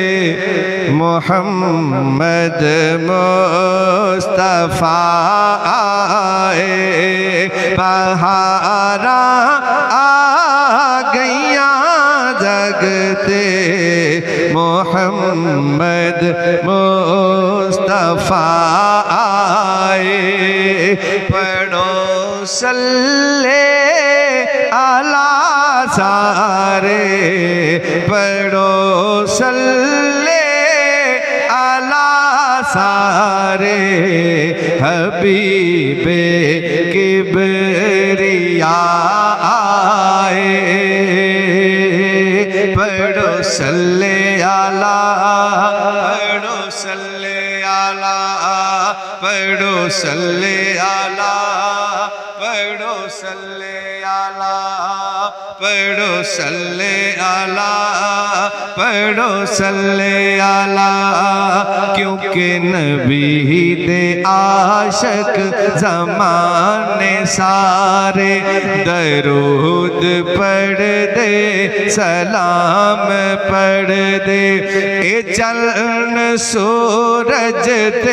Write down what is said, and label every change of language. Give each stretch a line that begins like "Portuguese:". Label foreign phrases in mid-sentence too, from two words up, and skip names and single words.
Punjabi: محمد مصطفیٰ آئے بہاراں آ گئیاں جگ تے محمد مصطفیٰ آئے پڑھو
Arabic: صلِّ علیٰ
Punjabi: سارے پڑھو
Arabic: صلِّ علیٰ
Punjabi: سارے حبیبِ کبریا آئے پڑھو
Arabic: صلِّ علیٰ पढ़ो صلِّ علیٰ पढ़ो صلِّ علیٰ पढ़ो صلِّ علیٰ पढ़ो صلِّ علیٰ पढ़ो صلِّ علیٰ
Punjabi: کیونکہ نبی دے عاشق زمانے سارے درود پڑھدے سلام پڑھدے اے چن سورج تے